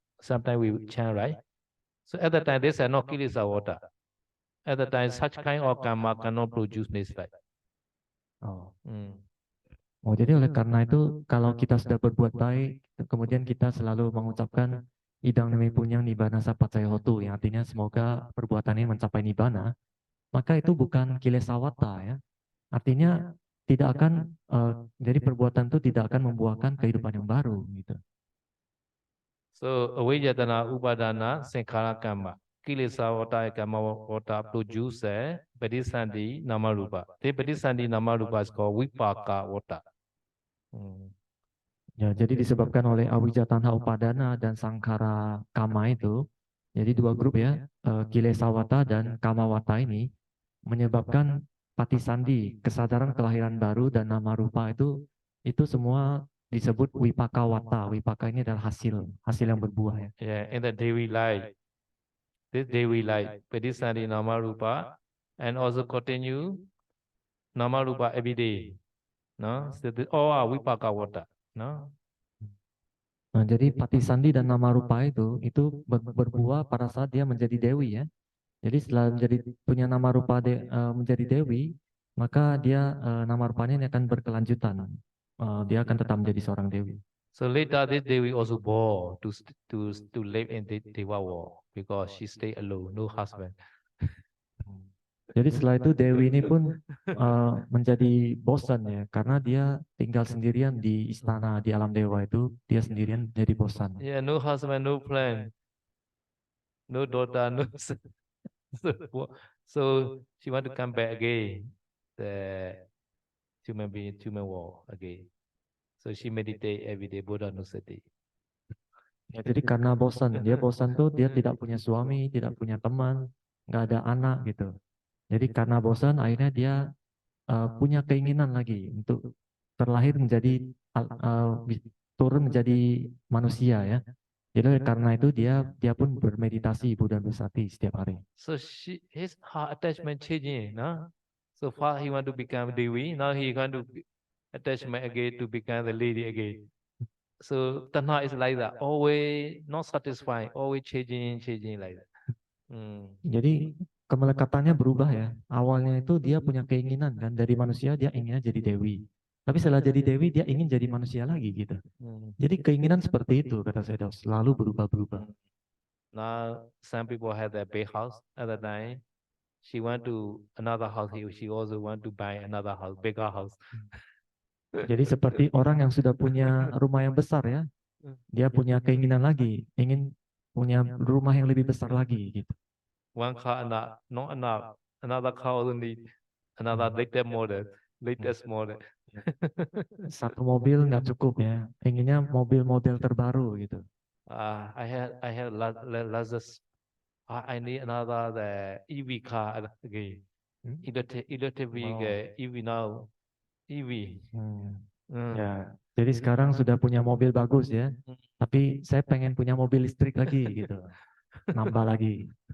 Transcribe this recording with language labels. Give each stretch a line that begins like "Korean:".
English: Sometimes we chant, right? So at the time, this is not kilesa water. At the time, such kind of karma cannot produce this life. Oh. Mm.
Indonesian: Oh, jadi oleh karena itu kalau kita sudah berbuat baik, kemudian kita selalu mengucapkan
Pali: idang nemi punyang nibbana sapacaya hotu,
Indonesian: yang artinya semoga perbuatan ini mencapai nibbana, maka itu bukan kilesawata ya. Artinya tidak akan jadi perbuatan itu tidak akan membuahkan kehidupan yang baru gitu.
English: So avijjana upadana sankhara karma. Kilesa water karma water produce Padisandi Namarupa. The Padisandi Namarupa is called Vipaka water.
Indonesian: Ya, jadi disebabkan oleh awija tanha upadana dan sangkara kama itu, jadi dua grup ya, kilesawata dan kamawata ini menyebabkan patisandi, kesadaran kelahiran baru dan nama rupa itu semua disebut wipakawata. Wipaka ini adalah hasil yang berbuah ya.
English: Yeah, in the daily life, this daily life, Padisandi Namarupa, and also continue Namarupa every day. No, so all are Vipaka water. No.
Indonesian: Nah, jadi patisandi dan nama rupa itu berbuah pada saat dia menjadi dewi ya. Jadi setelah punya nama rupa menjadi dewi, maka dia nama rupanya ini akan berkelanjutan. Dia akan tetap menjadi seorang dewi.
English: So later this Devi also born to live in the Deva world because she stay alone, no husband.
Indonesian: Jadi setelah itu dewi ini pun menjadi bosan ya, karena dia tinggal sendirian di istana di alam dewa itu, dia sendirian jadi bosan.
English: Yeah, no husband, no plan, no daughter, no son. So she want to come back again, the human being, human world again. So she meditate every day, Buddha Nusati.
Indonesian: Ya, jadi karena dia bosan tuh dia tidak punya suami, tidak punya teman, nggak ada anak gitu. Jadi karena bosan akhirnya dia punya keinginan lagi untuk terlahir menjadi turun menjadi manusia ya. Jadi karena itu dia pun bermeditasi Buddha Nusati setiap hari.
English: So her attachment changing, no? So far he want to become Devi, now he want to attachment again to become the lady again. So tanha is like that, always not satisfied, always changing like that.
Indonesian: Jadi kemelekatannya berubah ya. Awalnya itu dia punya keinginan kan, dari manusia dia inginnya jadi dewi. Tapi setelah jadi dewi dia ingin jadi manusia lagi gitu. Jadi keinginan seperti itu kata saya selalu berubah-berubah.
English: Now some people have their big house at the time. She want to another house. She also want to buy another house, bigger house.
Indonesian: Jadi seperti orang yang sudah punya rumah yang besar ya, dia punya keinginan lagi, ingin punya rumah yang lebih besar lagi gitu.
English: One car enough, not enough. Another car also need another latest model.
Indonesian: Satu mobil nggak cukup ya, inginnya mobil-mobil terbaru gitu.
English: I had Lexus. I need another the EV car again. Electric vehicle, EV now. EV.
Indonesian: Ya, jadi sekarang sudah punya mobil bagus ya, tapi saya pengen punya mobil listrik lagi gitu, nambah lagi.